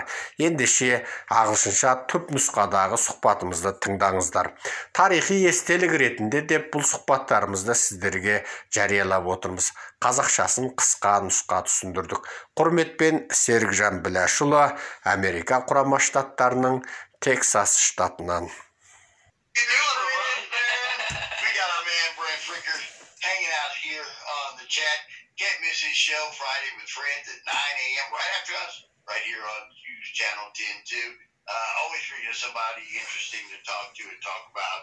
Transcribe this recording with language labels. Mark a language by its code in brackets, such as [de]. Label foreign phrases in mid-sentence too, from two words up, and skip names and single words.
[kk] Ендеше ағылшынша түп нұсқадағы сұхбатымызды тыңдаңыздар. Тарихи естелік ретінде деп бұл сұхбаттарымызды сіздерге жариялап отырмыз. Қазақшасын қысқа нұсқа түсіндірдік. Құрметпен Серікжан Біләшұлы, Америка құрама штаттарының Техас штатынан. [en] Chat. Can't miss this show Friday with Friends at 9 a.m. right after us, right here on Hughes Channel 10-2. Always figure somebody interesting to talk to and talk about.